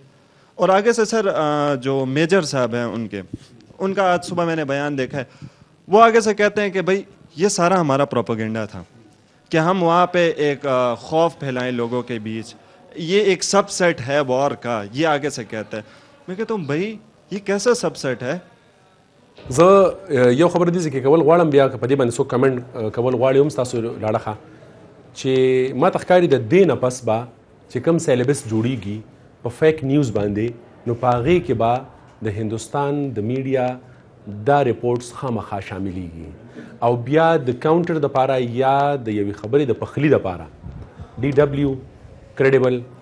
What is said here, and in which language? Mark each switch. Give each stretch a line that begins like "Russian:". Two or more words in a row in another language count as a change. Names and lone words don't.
Urdu: اور آگے سے سر جو میجر صاحب ہیں ان کا آج صبح میں نے بیان دیکھا ہے وہ آگے سے کہتے ہیں کہ بھائی یہ سارا ہمارا پروپیگنڈا تھا کہ ہم وہاں پہ ایک خوف پھیلائیں لوگوں کے بیچ یہ ایک سب سیٹ ہے وار کا یہ آگے سے کہتا ہے. میں کہتا ہوں بھائی یہ کیسا سب سیٹ ہے.
Pashto: زه یو خبر دي چې کول غواړم بیا په دې باندې څوک کمنټ کول غواړي هم ستاسو لاړه چې ما ته ښکاري د دې نه پس به چې کوم سیلیبس جوړیږي په
English: fake news
Pashto: باندې نو په هغې کې به د هندوستان د میډیا دا ریپورټس خامخا شاملیږي او بیا د کاونټر دپاره یا د یوې خبرې د پخلي دپاره DW کریډیبل